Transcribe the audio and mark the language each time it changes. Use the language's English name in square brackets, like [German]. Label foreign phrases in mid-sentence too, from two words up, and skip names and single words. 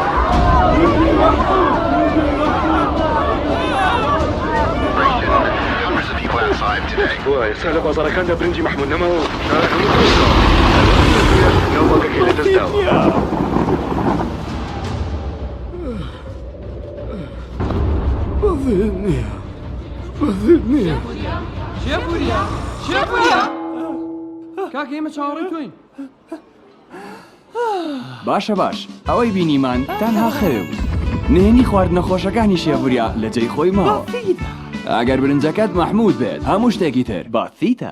[Central Kurdish] سهل بازاركان ده برنجي محمود نمو بسيط نية کاکە ئێمە چاوەڕێی تۆین. باشە باش ئەوەی بینیمان تەنها خەوێ بوو نهێنی خواردنە خۆشەکانی شێڤوریا لە جێی خۆی ماوە ئەگەر برنجەکەت مەحموود بێت هەموو شتێکی تر باتیتە.